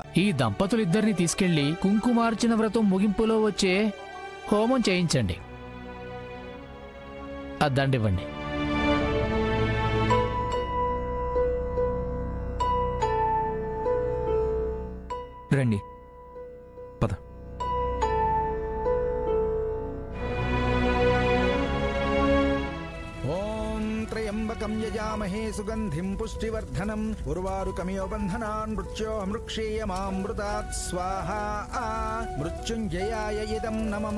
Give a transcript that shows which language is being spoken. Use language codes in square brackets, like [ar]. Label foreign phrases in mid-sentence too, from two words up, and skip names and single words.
[te] ఈ దంపతులిద్దరిని తీసుకెళ్లి కుంకుమార్చన వ్రతం ముగింపులో వచ్చే హోమం చేయించండి. అద్దండివ్వండి. రండి, పద. [sa] त्र्यंबकं यजामहे सुगंधिं पुष्टिवर्धनम् उर्वारुकमिव बन्धनान् मृक्षेयमामृतात् स्वाहा मृत्युञ्जयाय इदं नमः